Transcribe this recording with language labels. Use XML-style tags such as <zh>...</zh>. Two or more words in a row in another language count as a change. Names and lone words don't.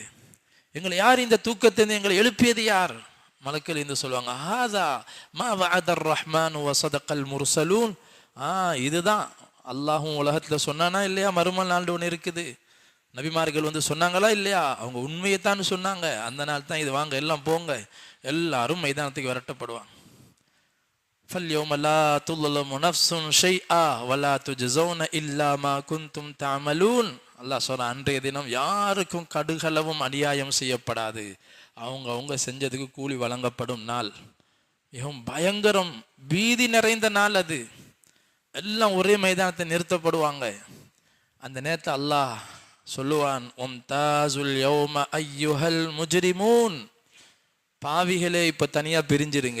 <ta>எங்களை யார் இந்த தூக்கத்திலிருந்து எங்களை எழுப்பியது யார்? மலக்கள் இருந்து சொல்லுவாங்க,</ta> <ar>هذا ما وعد الرحمن وصدق المرسلون.</ar> <ta>இதுதான் அல்லாஹும் உலகத்தில் சொன்னானா இல்லையா? மறுமை நாள் ஒன்று இருக்குது. நபிமார்கள் வந்து சொன்னாங்களா இல்லையா? அவங்க உண்மையைத்தான் சொன்னாங்க. அந்த நாள் தான் இது, வாங்க எல்லாம் போங்க, எல்லாரும் மைதானத்துக்கு விரட்டப்படுவாங்க.</ta> <ar>فَالْيَوْمَ لَا تُظْلَمُ نَفْسٌ شَيْئًا وَلَا تُجْزَوْنَ إِلَّا مَا كُنْتُمْ تَعْمَلُونَ.</ar> <ta>அல்லாஹ் சொல்ற, அன்றைய தினம் யாருக்கும் கடுகளவும் அநியாயம் செய்யப்படாது, அவங்க செஞ்சதுக்கு கூலி வழங்கப்படும் நாள். மிகவும் பயங்கரம், பீதி நிறைந்த நாள் அது. எல்லாம் ஒரே மைதானத்தை நிறுத்தப்படுவாங்க. அந்த நேரத்தை அல்லாஹ் சொல்லுவான்,</ta> <ar>وامتازوا اليوم أيها المجرمون,</ar> <ta>பாவிகளே இப்போ தனியாக பிரிஞ்சிருங்க.</ta>